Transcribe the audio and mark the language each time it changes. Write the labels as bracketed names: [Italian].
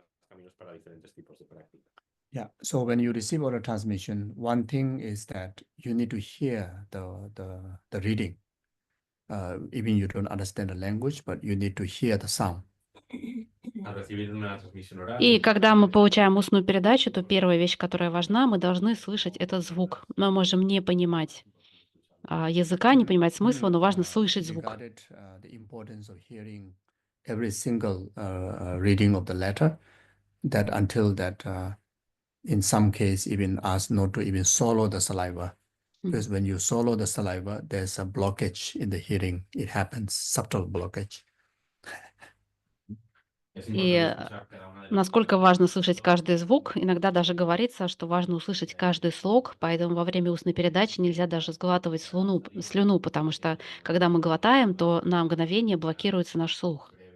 [Spanish] caminos para diferentes tipos de práctica. [English] Yeah. So when you receive oral transmission, one thing is that you need to hear the reading. Even you don't understand the language, but you need to hear the sound. [Spanish] Al recibir una transmisión oral, [Russian] И когда мы получаем устную передачу, то первая вещь, которая важна, мы должны слышать этот звук. Мы можем не понимать языка, не понимать смысла, но важно слышать звук. [English] Regarded the importance of hearing every single reading of the letter, that until that in some case even asked not to even swallow the saliva. Because when you swallow the saliva, there's a blockage in the hearing. It happens, subtle blockage. [Russian] И насколько важно слышать каждый звук, иногда даже говорится, что важно услышать каждый слог, поэтому во время устной передачи нельзя даже сглатывать слюну, потому что когда мы глотаем, то на мгновение блокируется наш слух.